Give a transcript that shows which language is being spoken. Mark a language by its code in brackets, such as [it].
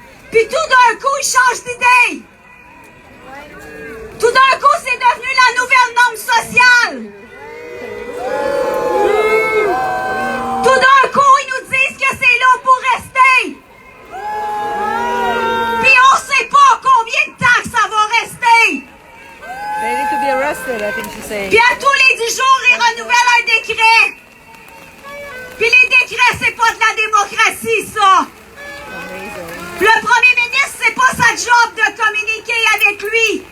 [fr] Puis tout d'un coup, il change d'idée. Tout d'un coup, c'est devenu la nouvelle norme sociale. Tout d'un coup, ils nous disent que c'est là pour rester. Puis on sait pas combien de temps que ça va rester. [en] They need to be arrested, I think she's saying. [fr] Puis à tous les 10 jours, ils renouvellent un décret. Puis les décrets, c'est pas de la démocratie, ça. [en] Amazing. [fr] Le premier ministre, c'est pas sa job de communiquer avec lui.